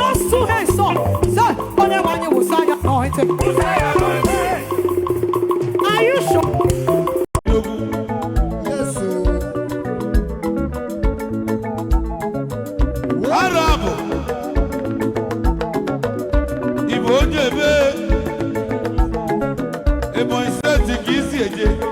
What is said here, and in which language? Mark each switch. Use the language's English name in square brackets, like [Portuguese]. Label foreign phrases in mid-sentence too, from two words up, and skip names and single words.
[English] two hands up. Say, [Igbo] "Onye nwe anyị wụsa ya anointing." [English] Are you sure? Yes, sir. Arab. [Igbo] Igbo onye ebe. Ebonyi Steeti ka isi eje.